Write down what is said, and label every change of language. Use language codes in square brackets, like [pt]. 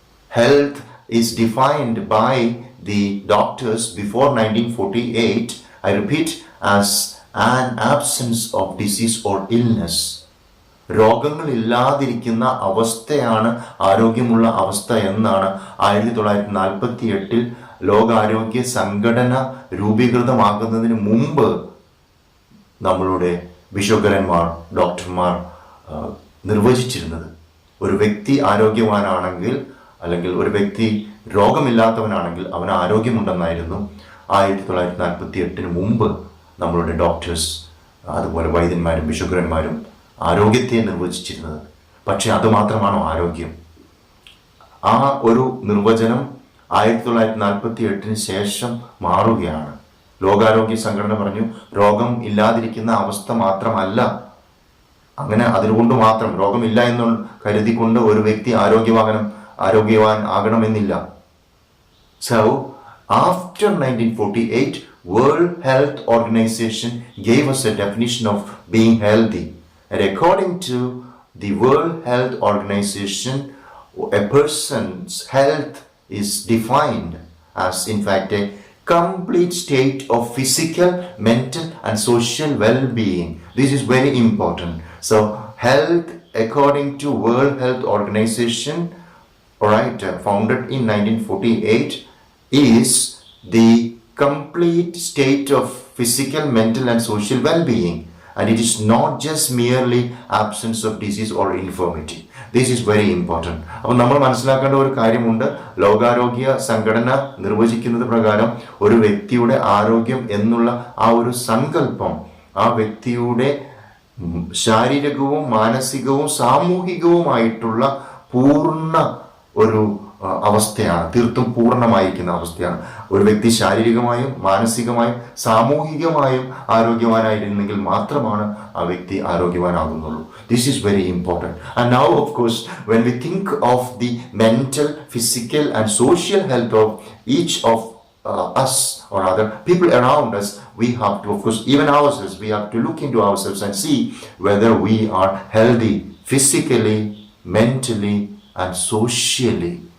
[en] Health is defined by the doctors before 1948, I repeat, as an absence of disease or illness. [ml] രോഗങ്ങളില്ലാതിരിക്കുന്ന അവസ്ഥയാണ് ആരോഗ്യമുള്ള അവസ്ഥ എന്നാണ് 1948 ലോകാരോഗ്യ സംഘടന രൂപീകൃതമാകുന്നതിന് മുമ്പ് നമ്മളുടെ ബിഷോഗരന്മാർ, ഡോക്ടർമാർ നിർവചിച്ചിരുന്നത്. ഒരു വ്യക്തി ആരോഗ്യവാനാണെങ്കിൽ, അല്ലെങ്കിൽ ഒരു വ്യക്തി രോഗമില്ലാത്തവനാണെങ്കിൽ അവന് ആരോഗ്യമുണ്ടെന്നായിരുന്നു 1948 മുമ്പ് നമ്മളുടെ ഡോക്ടേഴ്സ്, അതുപോലെ വൈദ്യന്മാരും ബിഷോഗരന്മാരും ആരോഗ്യത്തെ നിർവചിച്ചിരുന്നത്. പക്ഷെ അതുമാത്രമാണോ ആരോഗ്യം? ആ ഒരു നിർവചനം 1948 ശേഷം മാറുകയാണ്. ലോകാരോഗ്യ സംഘടന പറഞ്ഞു, രോഗം ഇല്ലാതിരിക്കുന്ന അവസ്ഥ മാത്രമല്ല, അങ്ങനെ അതുകൊണ്ട് മാത്രം രോഗമില്ല എന്ന് കരുതിക്കൊണ്ട് ഒരു വ്യക്തി ആരോഗ്യവാൻ ആകണമെന്നില്ല. [en] So, after 1948, World Health Organization gave us a definition of being healthy. And according to the World Health Organization, a person's health is defined as in fact a complete state of physical, mental and social well-being. This is very important. So health, according to World Health Organization, alright, founded in 1948, is the complete state of physical, mental and social well-being. And it is not just merely absence of disease or infirmity. This is very important. [ml] അപ്പോൾ നമ്മൾ മനസ്സിലാക്കേണ്ട ഒരു കാര്യമുണ്ട്. ലോകാരോഗ്യ സംഘടന നിർവചിക്കുന്നത് പ്രകാരം ഒരു വ്യക്തിയുടെ ആരോഗ്യം എന്നുള്ള ആ ഒരു സങ്കല്പം ആ വ്യക്തിയുടെ ശാരീരികവും മാനസികവും സാമൂഹികവുമായിട്ടുള്ള പൂർണ്ണ ഒരു അവസ്ഥയാണ്, തീർത്തും പൂർണ്ണമായിരിക്കുന്ന അവസ്ഥയാണ്. ഒരു വ്യക്തി ശാരീരികമായും മാനസികമായും സാമൂഹികമായും ആരോഗ്യവാനായിരുന്നെങ്കിൽ മാത്രമാണ് ആ വ്യക്തി ആരോഗ്യവാനാകുന്നുള്ളൂ. [en] This is very important. And now, of course, when we think of the mental, physical and social health of each of us or other people around us, we have to, of course, even ourselves, we have to look into ourselves and see whether we are healthy physically, mentally and socially.